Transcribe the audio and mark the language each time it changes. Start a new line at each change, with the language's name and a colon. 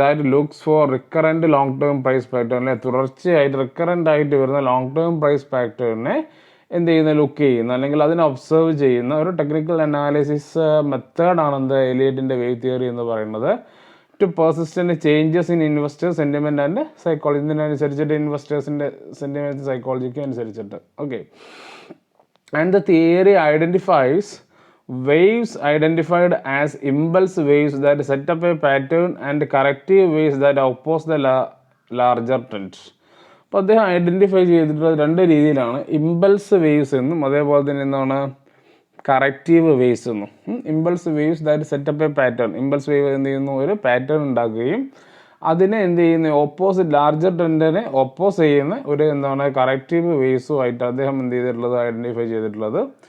English: That looks for recurrent long term price pattern.
Malayalam: തുടർച്ചയായിട്ട് recurrent ആയിട്ട് വരുന്ന ലോങ് ടേം പ്രൈസ് പാറ്റേണിനെ എന്ത് ചെയ്യുന്ന? ലുക്ക് ചെയ്യുന്ന അല്ലെങ്കിൽ അതിനെ ഒബ്സർവ് ചെയ്യുന്ന ഒരു ടെക്നിക്കൽ അനാലിസിസ് മെത്തേഡാണ് എന്ത് എലിയറ്റിൻ്റെ വേവ് തിയറി എന്ന് പറയുന്നത്.
English: To persistent changes in investors sentiment and psychology.
Malayalam: ഇതിനനുസരിച്ചിട്ട് ഇൻവെസ്റ്റേഴ്സിൻ്റെ sentiment psychologic അനുസരിച്ചിട്ട്. Okay.
English: And the theory identifies waves identified as impulse waves that set up a pattern and corrective waves that oppose the larger trend.
Malayalam: അപ്പോൾ അദ്ദേഹം identify ചെയ്തിട്ടുള്ളത് രണ്ട് രീതിയിലാണ്. Impulse waves എന്നും അതേപോലെ തന്നെ എന്താണ് കറക്റ്റീവ് വേവ്സ് എന്നും.
English: Impulse waves that set up a pattern.
Malayalam: Impulse wave എന്ത് ചെയ്യുന്നു? ഒരു പാറ്റേൺ ഉണ്ടാക്കുകയും അതിനെ എന്ത് ചെയ്യുന്ന ഓപ്പോസിറ്റ് ലാർജർ ട്രെൻഡിനെ ഓപ്പോസ് ചെയ്യുന്ന ഒരു എന്താണ് കറക്റ്റീവ് വേവ്സുമായിട്ട് അദ്ദേഹം എന്ത് ചെയ്തിട്ടുള്ളത്? ഐഡൻറ്റിഫൈ ചെയ്തിട്ടുള്ളത്.